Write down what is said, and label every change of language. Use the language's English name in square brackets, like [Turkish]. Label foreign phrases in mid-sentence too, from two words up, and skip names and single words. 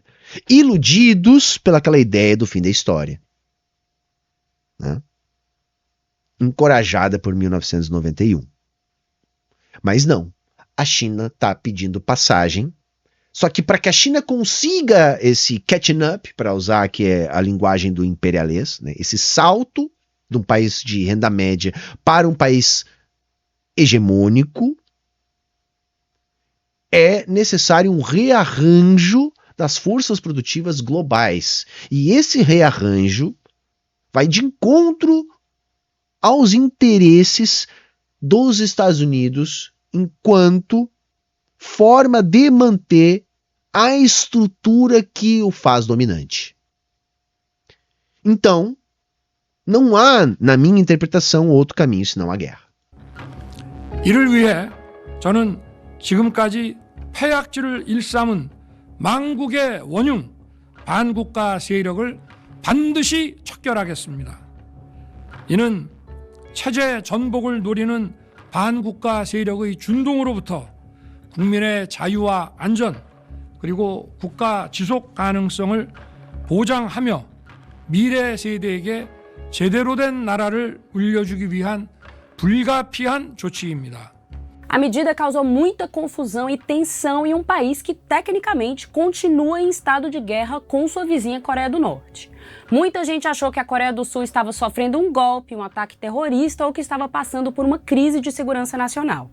[Portuguese] Iludidos pelaquela ideia do fim da história. Né? Encorajada por 1991. Mas não. A China está pedindo passagem. Só que para que a China consiga esse [English] catching up, [Portuguese] para usar aqui a linguagem do imperialês, né? Esse salto de um país de renda média para um país hegemônico, é necessário um rearranjo das forças produtivas globais. E esse rearranjo vai de encontro aos interesses dos Estados Unidos enquanto forma de manter a estrutura que o faz dominante. Então, não há, na minha interpretação, outro caminho senão a guerra. [Korean] 이를 위해 저는 지금까지 패약질을 일삼은 망국의 원흉 반국가 세력을 반드시 척결하겠습니다. 이는 체제 전복을 노리는 반국가 세력의 준동으로부터 국민의 자유와 안전 그리고 국가 지속 가능성을 보장하며 미래 세대에게 제대로 된 나라를 물려주기 위한 불가피한 조치입니다. [Portuguese] A medida causou muita confusão e tensão em um país que, tecnicamente, continua em estado de guerra com sua vizinha Coreia do Norte. Muita gente achou que a Coreia do Sul estava sofrendo um golpe, um ataque terrorista ou que estava passando por uma crise de segurança nacional.